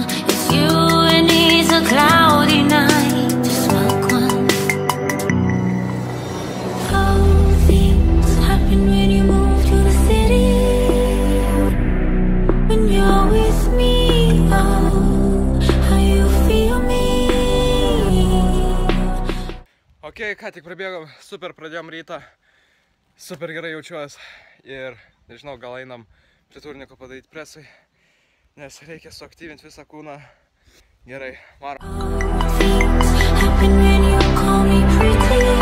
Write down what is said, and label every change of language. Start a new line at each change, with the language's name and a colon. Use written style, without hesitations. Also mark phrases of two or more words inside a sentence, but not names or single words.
English: It's you and it's a cloudy night to smoke one. All things happen when you move to the city. When you're with me, oh, how you feel me.
Lithuanian: Ok, ką tik prabėgom, super pradėjom rytą, super gerai jaučiuosi ir nežinau, gal einam prie turniko padaryti presui, nes reikia suaktyvinti visą kūną. Gerai, varom.
English: All things happen when you call me pretty.